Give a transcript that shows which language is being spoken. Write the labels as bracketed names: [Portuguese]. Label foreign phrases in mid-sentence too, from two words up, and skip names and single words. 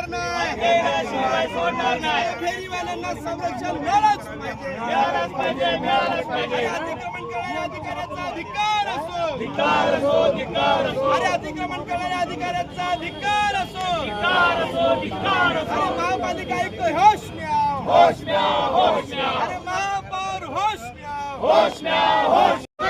[Marathi] नाही, फेरीवाल्यांना संरक्षण मिळालंच पाहिजे, अतिक्रमण करणाऱ्या अधिकाऱ्याचा धिक्कार असो, अरे अतिक्रमण करणाऱ्या अधिकाऱ्याचा धिक्कार असो, अरे महापालिका आयुक्त [Hindi] होश में आओ, [Marathi] अरे महापौर [Hindi] होश में आओ,